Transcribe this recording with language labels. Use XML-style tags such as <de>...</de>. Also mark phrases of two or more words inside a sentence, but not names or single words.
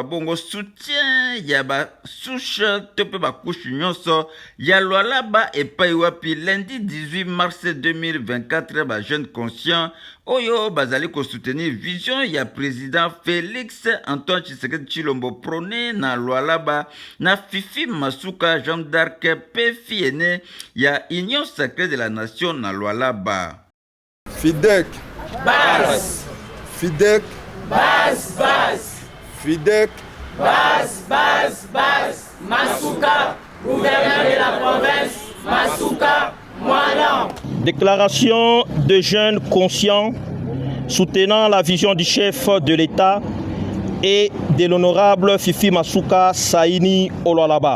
<ln>bongo soutien ya ba souche tope ba couche nyonso ya Lualaba epai wapi</ln> <fr>lundi 18 mars 2024</fr> <ln>ba</ln> <fr>jeune conscient</fr> <ln>oyo bazali ko soutenir vision ya président Félix Antoine Tshisekedi Tshilombo prôné na Lualaba na Fifi Masuka Jean d'Arc PFN ya Union Sacrée de la Nation na Lualaba.</ln> <fr>FIDEC Bas FIDEC Bas Bas FIDEC Bas Bas Bas Masuka gouverneur de la province Masuka Mwana. Déclaration de jeunes conscients soutenant la vision du chef de l'État et de l'honorable Fifi Masuka Saini Olualaba.</fr>